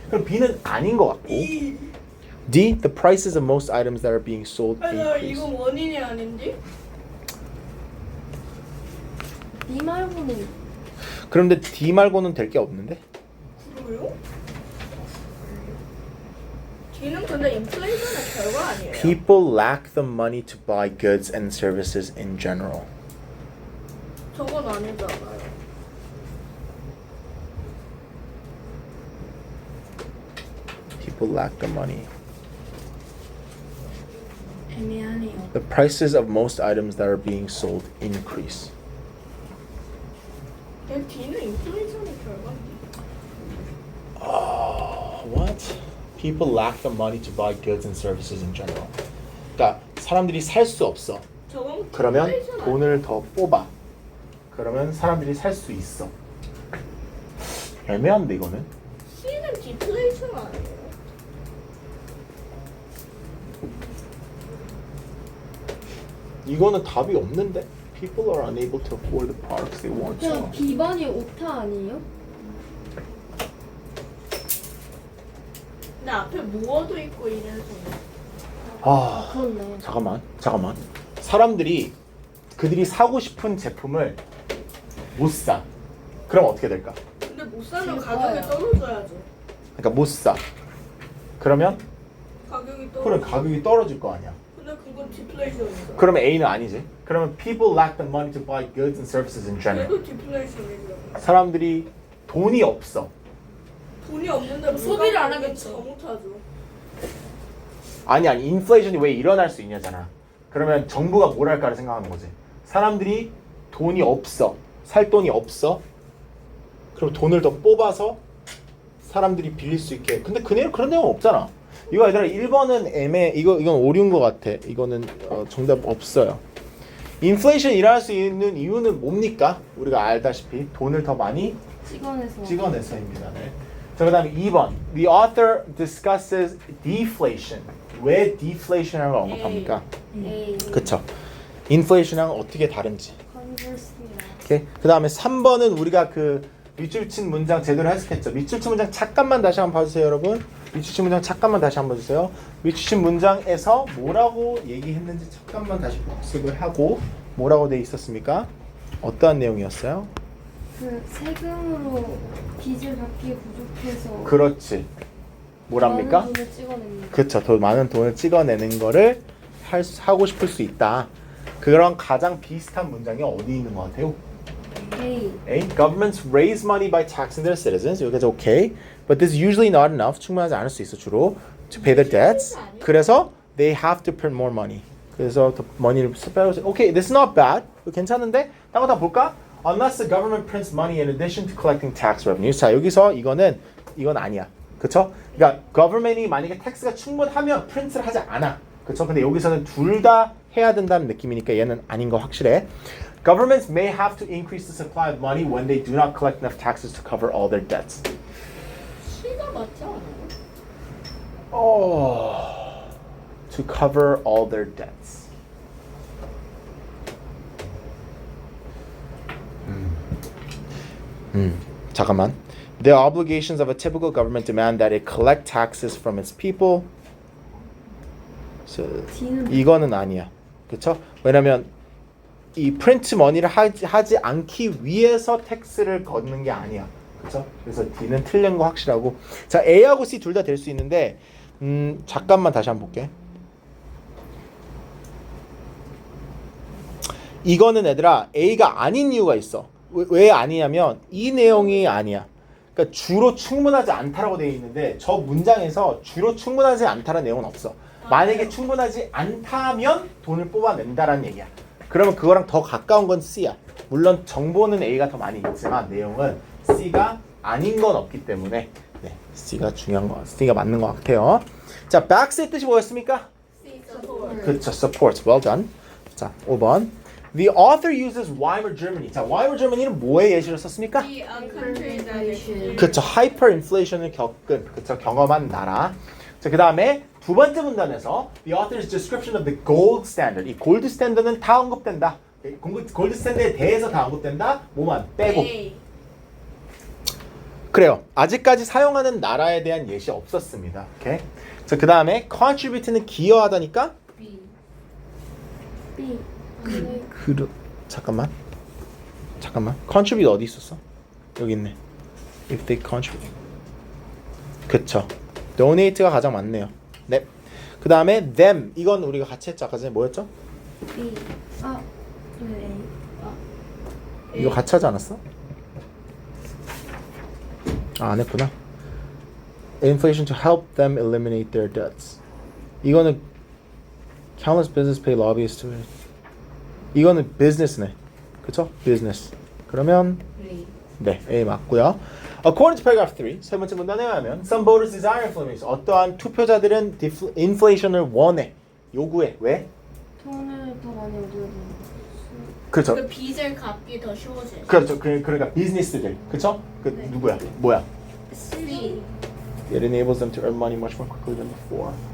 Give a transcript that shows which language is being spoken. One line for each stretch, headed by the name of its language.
Korean: 그럼 B는 아닌 것 같고.
English: D, the prices of most items that are being sold increase.
Korean: 이건 원인이 아닌지? 이 말고는 그런데 D 말고는 될 게 없는데? 그래요? D는 근데 인플레이션의 결과 아니에요?
English: People lack the money to buy goods and services in general.
Korean: 저건 아니잖아요.
English: People lack the money.
Korean: 애매하네요.
English: The prices of most items that are being sold increase.
Korean: D는 인플레이션의 결과인데.
English: What? People lack the money to buy goods and services in general.
Korean: 그러니까 사람들이 살 수 없어. 저건 그러면 인플레이션 아니에요? 돈을 더 뽑아. 그러면 사람들이 살 수 있어. 애매한데 이거는. C는 디플레이션 아니에요? 이거는 답이 없는데.
English: people are unable to afford the products they want.
Korean: 그냥 B번이 오타 아니에요? 근데 앞에 모어도 있고 이래서. 아, 그렇네. 잠깐만. 사람들이 그들이 사고 싶은 제품을 못 사. 그럼 어떻게 될까? 근데 못 사면 가격이 떨어져야죠. 그러니까 못 사. 그러면 가격이 그럼 떨어져. 가격이 떨어질 거 아니야. 근데 그건 디플레이션이죠. 그러면 A는 아니지. 그러면
English: people lack the money to buy goods and services in general.
Korean: 얘도 디플레이션이죠. 사람들이 돈이 없어. 돈이 없는데 소비를 안 하겠죠. 더 못하죠. 아니 인플레이션이 왜 일어날 수 있냐잖아. 그러면 정부가 뭘 할까를 생각하는 거지. 사람들이 돈이 없어. 살 돈이 없어. 그럼 돈을 더 뽑아서 사람들이 빌릴 수 있게. 근데 그런 내용 없잖아. 이거 얘들아 1번은 이건 오류인 것 같아. 이거는 정답 없어요. 인플레이션 일어날 수 있는 이유는 뭡니까? 우리가 알다시피 돈을 더 많이 찍어내서입니다. 네. 자, 그다음에 2번.
English: The author discusses deflation.
Korean: 왜 deflation을 언급합니까? A. 그쵸. 인플레이션이랑 어떻게 다른지. Conversely라. 오케이. 그다음에 3번은 우리가 그 밑줄 친 문장 제대로 해석했죠. 밑줄 친 문장 잠깐만 다시 한번 봐주세요, 여러분. 밑줄 친 문장 잠깐만 다시 한번 주세요. 밑줄 친 문장에서 뭐라고 얘기했는지 잠깐만 다시 복습을 하고 뭐라고 돼 있었습니까? 어떠한 내용이었어요? 그 세금으로 빚을 갚기 부족해서 그렇지. 뭐랍니까? 많은 돈을 찍어냅니다. 그렇죠. 더 많은 돈을 찍어내는 거를 하고 싶을 수 있다. 그런 가장 비슷한 문장이 어디 있는 것 같아요? A. A.
English: Governments raise money by taxing their citizens.
Korean: 여기까지 오케이.
English: But this is usually not enough.
Korean: 충분하지 않을 수 있어 주로.
English: To pay their debts.
Korean: 그래서
English: they have to print more money.
Korean: 그래서 더 money를 빼서 오케이.
English: This is not bad.
Korean: 괜찮은데? 다른 거 다 볼까?
English: Unless the government prints money in addition to collecting tax revenues.
Korean: 자, 여기서 이건 아니야. 그쵸? 그러니까 government이 만약에 텍스가 충분하면 프린트를 하지 않아. 그쵸? 근데 여기서는 둘 다 해야 된다는 느낌이니까 얘는 아닌 거 확실해.
English: Governments may have to increase the supply of money when they do not collect enough taxes to cover all their debts.
Korean: C가 맞지 않아요?
English: To cover all their debts.
Korean: 잠깐만.
English: The obligations of a typical government demand that it collect taxes from its people. So,
Korean: D는 이거는 아니야. 그렇죠? 왜냐면 이 프린트 머니를 하지 않기 위해서 텍스를 걷는 게 아니야. 그렇죠? 그래서 D는 틀린 거 확실하고. 자, A하고 C 둘 다 될 수 있는데 잠깐만 다시 한번 볼게. 이거는 얘들아 A가 아닌 이유가 있어. 왜 아니냐면 이 내용이 아니야. 그러니까 주로 충분하지 않다라고 되어 있는데 저 문장에서 주로 충분하지 않다라는 내용은 없어. 만약에 충분하지 않다면 돈을 뽑아낸다라는 얘기야. 그러면 그거랑 더 가까운 건 C야. 물론 정보는 A가 더 많이 있지만 내용은 C가 아닌 건 없기 때문에 네, C가 맞는 것 같아요. 자, back의 뜻이 뭐였습니까?
English: C support.
Korean: 그렇죠, support.
English: Well done.
Korean: 자, 5번.
English: The author uses Weimar Germany.
Korean: 자, Weimar Germany는 뭐의 예시를 썼습니까?
English: The country that is
Korean: 그렇죠, hyperinflation을 경험한 나라. 자, 그 다음에 두 번째 문단에서
English: the author's description of the gold standard.
Korean: 이 골드 스탠더드는 다 언급된다. 골드 스탠드에 대해서 다 언급된다. 뭐만 빼고. A. 그래요. 아직까지 사용하는 나라에 대한 예시 없었습니다. 오케이. 자, 그 다음에 contribute는 기여하다니까. B. B. 잠깐만. contribute 어디 있었어? 여기 있네.
English: If they contribute.
Korean: 그쵸. donate가 가장 많네요. 네. 그 다음에 them. 이건 우리가 같이 했죠. 아까 전에 뭐였죠? B. 아. 네. A. 이거 같이 하지 않았어? 아, 안 했구나.
English: Inflation to help them eliminate their debts.
Korean: 이거는
English: countless business pay lobbyists to.
Korean: 이거는 business네. 그쵸? business. 그러면 A. 네, A 맞고요.
English: According to paragraph 3,
Korean: 세 번째 문단에 의하면
English: some voters desire inflation.
Korean: 어떠한 투표자들은 inflation을 원해, 요구해. 왜? 돈을 더 많이 얻어야 되는 그렇죠. 그 빚을 갚기 더 쉬워져요. 그렇죠. 그러니까 비즈니스들. 그렇죠? 그 네. 누구야? 뭐야? C.
English: It enables them to earn money much more quickly than before.